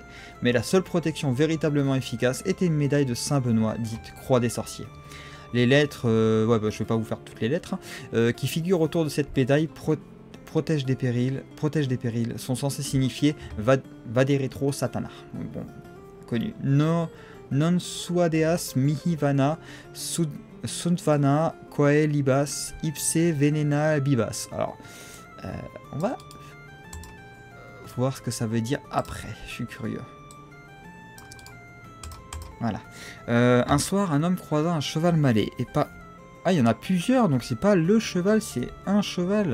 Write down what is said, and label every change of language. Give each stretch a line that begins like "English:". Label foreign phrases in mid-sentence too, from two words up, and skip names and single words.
French: Mais la seule protection véritablement efficace était une médaille de Saint-Benoît, dite croix des sorciers. Les lettres, je vais pas vous faire toutes les lettres, qui figurent autour de cette médaille protège des périls, sont censés signifier
Latin: Vaderetro Satana.
French: Bon, connu.
Latin: Non suadeas mihi vana suntvana quae libas ipse venena bibas.
French: Alors, on va voir ce que ça veut dire après. Je suis curieux. Voilà. Un soir, un homme croisa un cheval malais et pas. Ah, il y en a plusieurs, donc c'est pas le cheval, c'est un cheval.